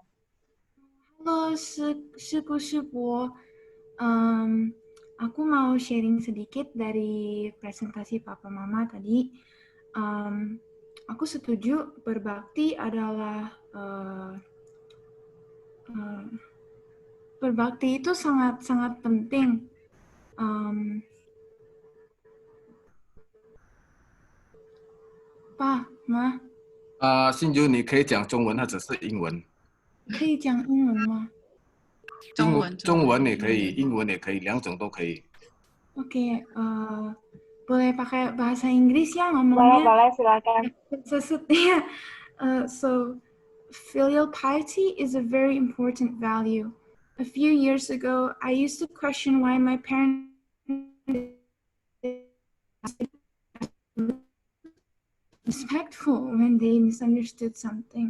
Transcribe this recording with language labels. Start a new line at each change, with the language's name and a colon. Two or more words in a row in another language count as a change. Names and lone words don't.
Indonesian: Halo, Siku, aku mau sharing sedikit dari presentasi Papa Mama tadi. Aku setuju berbakti adalah berbakti itu sangat penting. Pa, Ma.
Chinese: 信珠，你可以讲中文或者是英文。可以讲英文吗？中文也可以，英文也可以，两种都可以。
Indonesian: Oke, boleh pakai bahasa Inggris ya ngomongnya? Boleh, silakan. Sesudahnya.
English: So, filial piety is a very important value. A few years ago, I used to question why my parents respectful when they misunderstood something.